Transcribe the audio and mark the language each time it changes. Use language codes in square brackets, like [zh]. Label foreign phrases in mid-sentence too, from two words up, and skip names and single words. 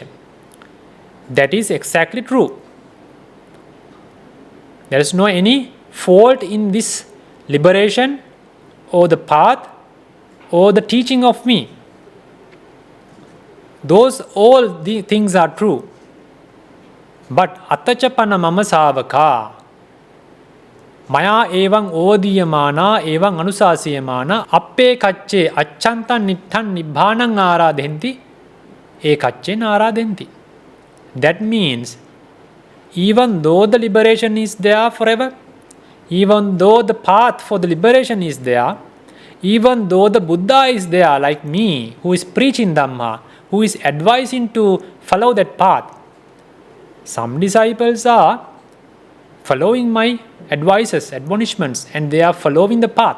[en] That is exactly true. There is no any fault in this liberation or the path or the teaching of me. Those all the things are true. [pi] But attachapana mama savaka maya evang odiyamana evang anusasiyamana appe kacche achantan nittan nibbhanang aradhenti e kacche naradhenti. [en] That means, even though the liberation is there forever, even though the path for the liberation is there, even though the Buddha is there like me, who is preaching Dhamma, who is advising to follow that path, some disciples are following my advices, admonishments, and they are following the path.